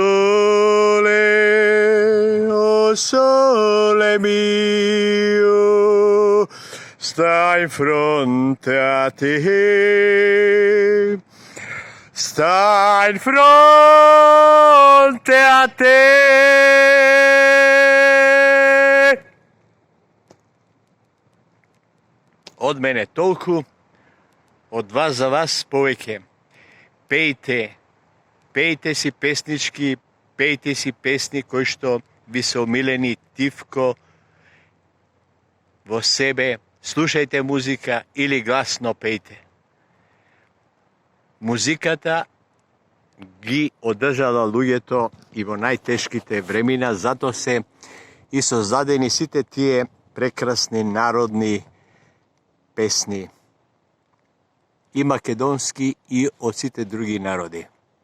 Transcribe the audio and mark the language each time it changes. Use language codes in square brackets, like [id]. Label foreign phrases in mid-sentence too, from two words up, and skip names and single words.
[it] sole mio, sta in fronte a te, sta in fronte a te. [mk] Од мене толку, од вас за вас повеќе. Пејте, пејте си песнички, пејте си песни кои што ви се омилени тивко во себе, слушајте музика или гласно пејте. Музиката ги одржала луѓето и во најтешките времена, затоа се и создадени сите тие прекрасни народни песни, и македонски и од сите други народи.